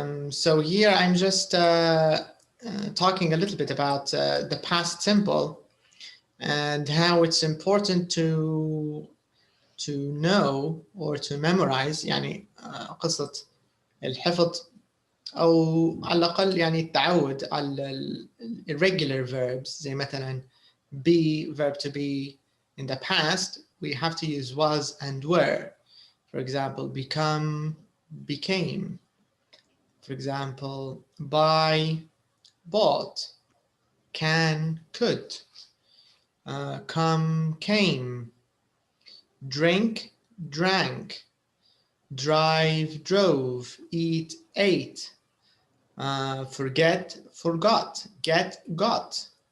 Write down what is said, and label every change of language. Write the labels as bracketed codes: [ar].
[en] So here I'm just talking a little bit about the past simple and how it's important to know or to memorize. [ar] يعني قصة الحفظ أو على الأقل يعني التعود على irregular verbs زي مثلا be, verb to be. [en] In the past we have to use was and were. For example, become, became. For example, buy, bought, can, could, come, came, drink, drank, drive, drove, eat, ate, forget, forgot, get, got.